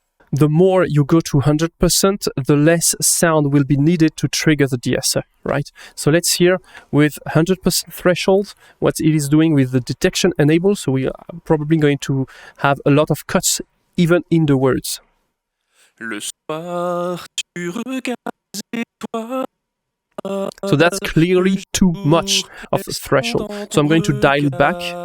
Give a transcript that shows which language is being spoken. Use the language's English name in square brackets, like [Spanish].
[English] The more you go to 100%, the less sound will be needed to trigger the de-esser, right? So let's hear with 100% threshold what it is doing with the detection enabled. So we are probably going to have a lot of cuts even in the words. [French] Le soir, tu regardes les étoiles. [English] So that's clearly too much of a threshold. So I'm going to dial it back.